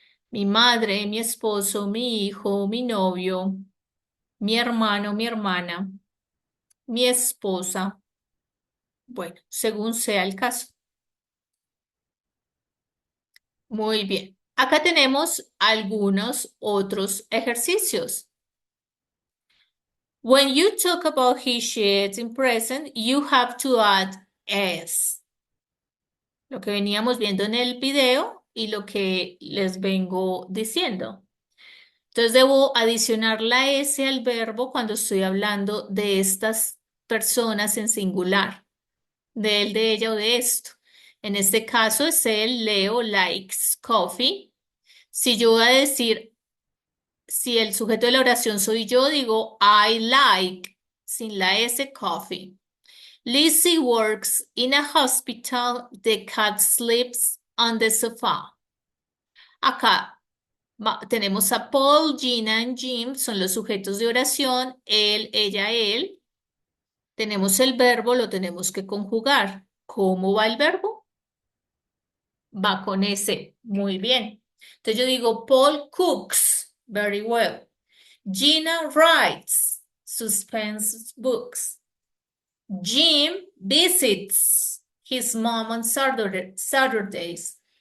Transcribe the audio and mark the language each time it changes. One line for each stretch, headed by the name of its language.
Spanish: Mi madre, mi esposo, mi hijo, mi novio, mi hermano, mi hermana, mi esposa. Bueno, según sea el caso. Muy bien. Acá tenemos algunos otros ejercicios.
English: When you talk about he, she, it in present, you have to add s.
Spanish: Lo que veníamos viendo en el video y lo que les vengo diciendo. Entonces debo adicionar la S al verbo cuando estoy hablando de estas personas en singular, de él, de ella o de esto. En este caso es él,
English: Leo likes coffee.
Spanish: Si yo voy a decir, si el sujeto de la oración soy yo, digo
English: I like,
Spanish: sin la S, coffee.
English: Lizzie works in a hospital. The cat sleeps on the sofa.
Spanish: Acá tenemos a Paul, Gina y Jim, son los sujetos de oración, él, ella, él. Tenemos el verbo, lo tenemos que conjugar. ¿Cómo va el verbo? Va con ese. Muy bien. Entonces yo digo,
English: Paul cooks very well. Gina writes suspense books. Jim visits his mom on Saturdays.